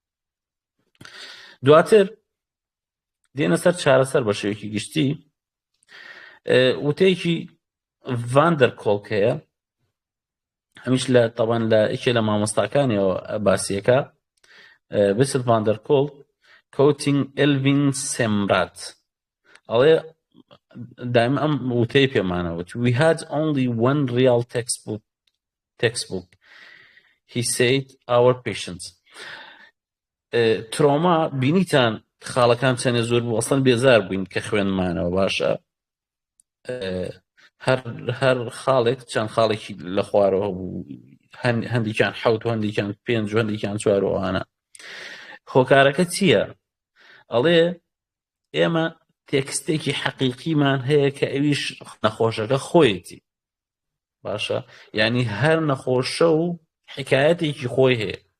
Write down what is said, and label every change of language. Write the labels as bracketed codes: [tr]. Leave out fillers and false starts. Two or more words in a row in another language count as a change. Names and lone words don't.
[ckb] دواتر دێنە سەر چارەسەر بە شێوەیەکی گشتی وتەیەکی ڤاندەر کۆڵکەیە هەمیش لە تەبەن لە ئیکێ لە مامۆستاکانیەوە باسیەکە بسل ڤاندەر کۆڵ کۆتینگ ئێلڤین سێمرات ئەڵێ دائما ئەم وتەی پێمانەوت [en] we had only one real textbook he said our patients [ckb] ترۆما بینیتان خاڵەکان چەندێ زۆر بوو ئەسڵەن بێزار بووین کە خوێنمانەوە باشە هەر خاڵێک چەند خاڵێکی لە خوارەوە بوو هەندێکیان حەوت و هەندێکیان پێنج و هەندێکیان چوارەوەوانە هۆکارەکە چییە ئەڵێ ئێمە تێکستێکی حەقیقیمان هەیە کە ئەویش نەخۆشەکە خۆیەتی باشە یعنی هەر نەخۆشە و حکایەتێکی خۆی هەیە